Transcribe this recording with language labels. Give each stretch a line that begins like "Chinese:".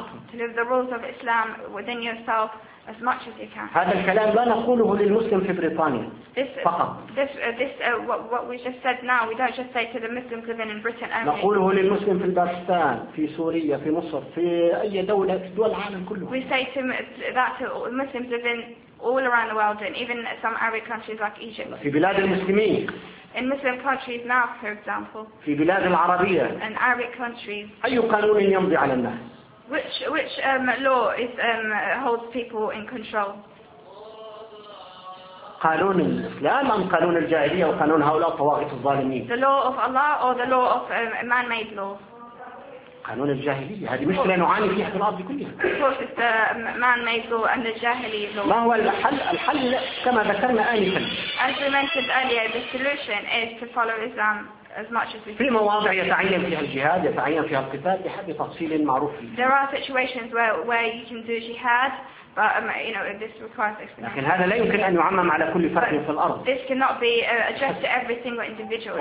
English: To live the rules of Islam within yourself. As much as you can.
Arabic: هذا الكلام لا نقوله للمسلم في بريطانيا فقط.
English: What we just said now, we don't just say to the Muslims living in Britain only.
Arabic: نقوله للمسلم في باكستان, في سوريا, في مصر, في أي دولة, في دول العالم كله.
English: We say to Muslims living all around the world, and even some Arab countries like Egypt.
Arabic: في بلاد المسلمين.
English: In Muslim countries now, for example.
Arabic: في بلاد العربية.
English: In Arab countries.
Arabic: أي قانون يمضي على الناس؟
English: Which law is holds people in control?
Arabic: قانون الإسلام أم قانون الجاهلية أو قانون هؤلاء الطواغيت الظالمين?
English: The law of Allah or the law of man-made law?
Arabic: قانون الجاهلية هذه مشكلة نعاني فيها في الأرض كلها.
English: Of course, it's the man-made law and the jahili law.
Arabic: ما هو الحل? الحل كما ذكرنا آنفا.
English: As we mentioned earlier, the solution is to follow Islam. As much as we
Arabic: في مواضع يتعين فيها الجهاد يتعين فيها القتال بحسب تفصيل معروف.
English: There are situations where you can do jihad, but you know this requires explanation.
Arabic: لكن هذا لا يمكن أن يعمم على كل فرد في الأرض.
English: This cannot be addressed to every single individual.